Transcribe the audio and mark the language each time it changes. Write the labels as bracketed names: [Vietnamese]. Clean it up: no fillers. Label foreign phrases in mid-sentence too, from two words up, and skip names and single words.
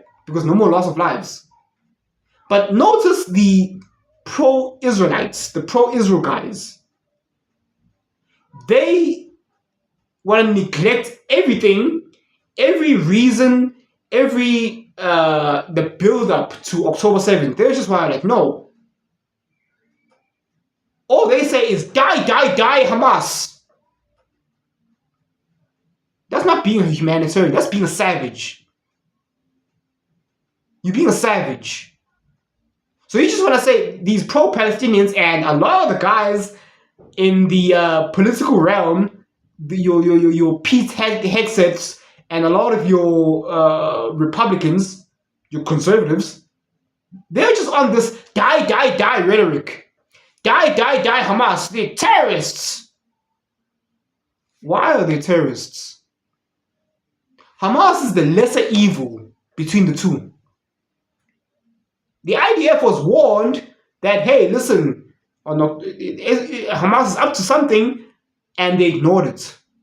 [English] Because no more loss of lives. But notice the pro-Israelites, the pro-Israel guys. They want to neglect everything, every reason, the build-up to October 7th. They're just like, no. All they say is die, die, die, Hamas. That's not being a humanitarian. That's being a savage. You're being a savage. So you just want to say these pro-Palestinians and a lot of the guys in the political realm, your Pete headsets, and a lot of your Republicans, your conservatives, they're just on this die, die, die rhetoric. Die, die, die, Hamas. They're terrorists. Why are they terrorists? Hamas is the lesser evil between the two. The IDF was warned that, hey, listen, Hamas is up to something, and they ignored it.